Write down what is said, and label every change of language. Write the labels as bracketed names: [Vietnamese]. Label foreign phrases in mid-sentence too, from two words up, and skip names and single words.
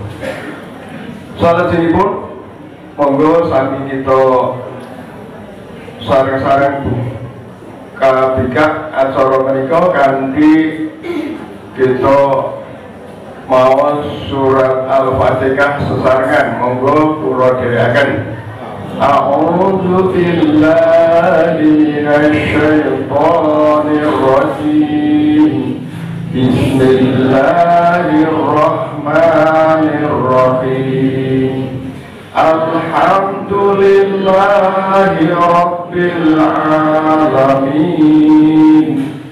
[Javanese] Salajengipun monggo sami kita sareng-sareng kabikak acara menika kanthi kita maos surat Al-Fatihah sesarengan. Monggo kula dherekaken. [Arabic] أعوذ بالله من الشيطان الرجيم. بسم الله الرحمن الرحيم. الحمد لله رب العالمين.